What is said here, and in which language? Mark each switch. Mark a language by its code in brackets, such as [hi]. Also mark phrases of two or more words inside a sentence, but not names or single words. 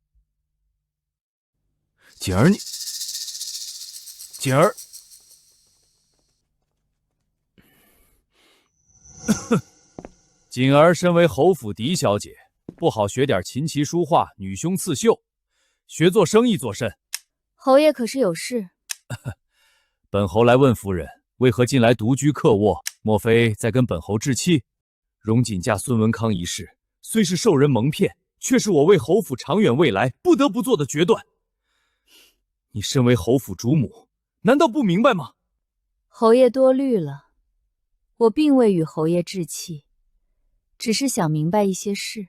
[zh] 锦儿，锦儿，锦儿身为侯府嫡小姐，不好学点琴棋书画、女凶刺绣，学做生意做甚？侯爷可是有事？本侯来問夫人，為何近來獨居客臥？莫非在跟本侯置氣？榮錦嫁孫文康一事，雖是受人蒙騙，卻是我為侯府長遠未來不得不做的決斷。你身為侯府主母，難道不明白嗎？侯爺多慮了，我並未與侯爺置氣，只是想明白一些事。